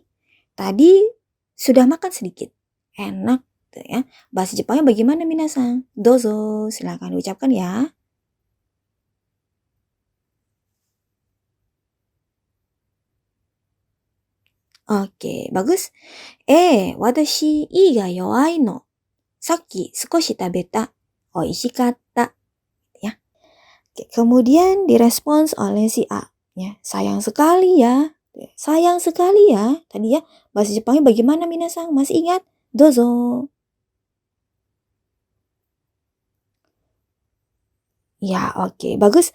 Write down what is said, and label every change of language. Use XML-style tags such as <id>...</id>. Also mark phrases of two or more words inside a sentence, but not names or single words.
<id>Tadi sudah makan sedikit. Enak tuh ya. Bahasa Jepangnya bagaimana minasang? Dozo, silakan diucapkan ya. Oke, bagus.</id> <ja>私胃が弱いの. さき少し食べた。美味しかった.</ja> <id>Ya. Oke, kemudian direspons oleh si A. Ya, sayang sekali ya. Sayang sekali ya. Tadi ya, bahasa Jepangnya bagaimana minasang? Masih ingat? Dozo. Ya, oke. Bagus.</id>